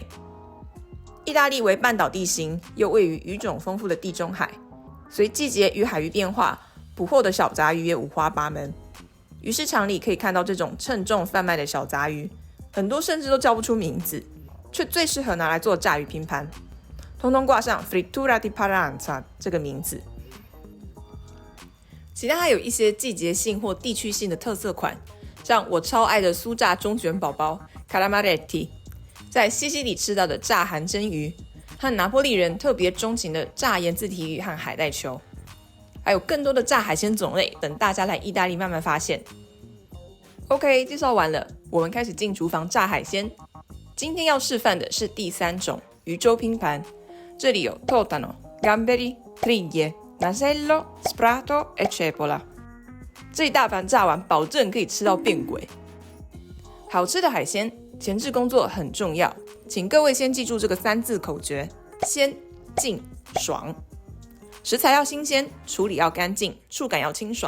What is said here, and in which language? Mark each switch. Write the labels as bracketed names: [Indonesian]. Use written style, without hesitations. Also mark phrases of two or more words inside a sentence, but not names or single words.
[Chinese] 意大利为半岛地形，又位于鱼种丰富的地中海，随季节与海域变化，捕获的小杂鱼也五花八门。鱼市场里可以看到这种称重贩卖的小杂鱼，很多甚至都叫不出名字，却最适合拿来做炸鱼拼盘，通通挂上 [Italian] frittura di paranza [Chinese] 这个名字。其他还有一些季节性或地区性的特色款，像我超爱的酥炸中卷宝宝 calamaretti， 在西西里吃到的炸韩蒸鱼，和拿坡里人特别钟情的炸盐渍提鱼和海带球，还有更多的炸海鲜种类等大家来意大利慢慢发现。OK， 介绍完了，我们开始进厨房炸海鲜。今天要示范的是第三种鱼粥拼盘，这里有 [Italian] totano、gamberi、triglie、nasello、sprato e cepola， [Chinese] 这一大盘炸完，保证可以吃到变鬼。好吃的海鲜前置工作很重要，请各位先记住这个3字口诀：鲜、净、爽。食材要新鲜，处理要干净，触感要清爽。